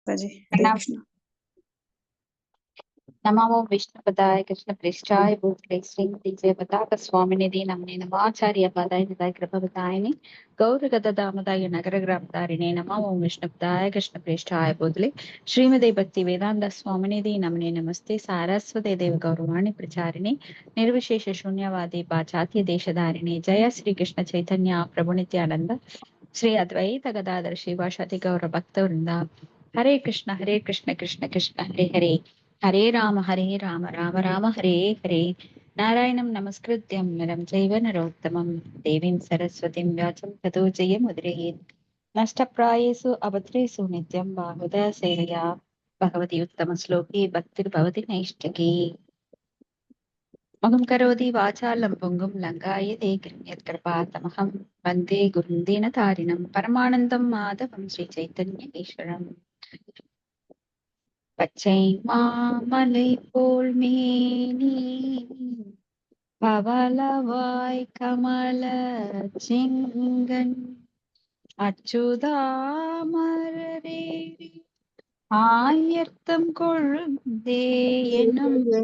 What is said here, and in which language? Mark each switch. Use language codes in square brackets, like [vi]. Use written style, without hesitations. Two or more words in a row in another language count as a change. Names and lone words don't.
[hi] जी हरे कृष्ण। [sa] नमो विष्णुपदाय कृष्णप्रेष्ठाय भूतले श्रीमती जयपताक स्वामिनिधि नमने नमाचार्य पदाय निधाय कृपवतायिने गौरगदामदाय नगरग्रामतारिणे नमो विष्णुपदाय कृष्णप्रेष्ठाय भूतले श्रीमती भक्ति वेदांत स्वामिनिधि नमने नमस्ते सारस्वते देव गौरवाणी प्रचारिणे निर्विशेष शून्यवादी पाश्चात्य देशधारिणे जय श्री कृष्ण चैतन्य प्रभु नित्यानंद श्री अद्वैत गदाधर शिवासादि गौर भक्तवृंदा हरे कृष्ण कृष्ण कृष्ण हरे हरे हरे राम राम राम हरे हरे नारायणं नमस्कृत्यं नरं चैव नरोत्तमं देवीं सरस्वतीं व्यासं ततो जयमुदीरयेत् नष्टप्रायेषु अभद्रेषु नित्यं बाहुदा सेवया भगवती उत्तमश्लोके भक्तिर्भवति नैष्ठिकी मगं करोति वाचालं पुङ्गुं लङ्घायते यत्कृपातमहं वन्दे गुरुं दीनतारिणं परमानन्दं माधवं श्रीचैतन्येश्वरम् [ta] பச்சை மாமலை போல் மேனி பவளவாய் கமல செங்கன் அச்சுதாமரரே ஆயர்த்தம் கொழுந்தே எனும்